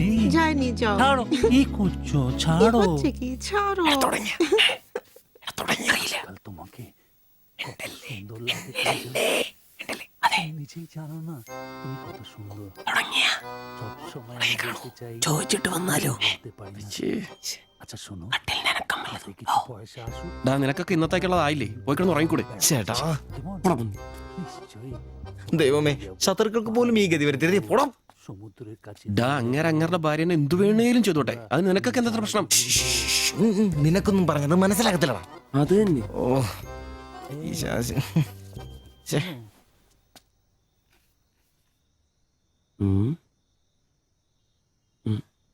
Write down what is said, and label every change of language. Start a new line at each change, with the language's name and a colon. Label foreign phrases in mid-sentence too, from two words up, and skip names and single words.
Bangla: যায়নি, যাও। ছাড়ো, কি করছো? কি ছাড়ো। হচ্ছে কি? ছাড়ো। কাল তোমাকে কত সুন্দর লাগে, তুমি নিজেই জানো না তুমি কত সুন্দর। সবসময় আমি বলতে চাই,
Malayalam: ചോദിച്ചിട്ട് വന്നാലോ?
Bangla: বলতে পারি না। আচ্ছা শোনো, কিছু পয়সা আসুক
Malayalam: ഡാ നിനക്കൊക്കെ ഇന്നത്തേക്കുള്ളതായില്ലേ പോയി കിടന്ന് ഉറങ്ങിക്കൂടെ ചേട്ടാ
Bangla: কেমন নিশ্চয়ই
Malayalam: ദൈവമേ ശത്രുക്കൾക്ക് പോലും ഈ ഗതി വരുത്തരുത് പോടാം.
Bangla: সমুদ্রের কাছে
Malayalam: ഡാ അങ്ങേരുടെ ഭാര്യനെ എന്തു വേണേലും ചെയ്തോട്ടെ അത് നിനക്കൊക്കെ എന്താ പ്രശ്നം നിനക്കൊന്നും പറഞ്ഞത് മനസ്സിലാകത്തില്ലടാ. അത് തന്നെ. ഓ ഈ ശാസി. ഛെ. ഉം. ഉം.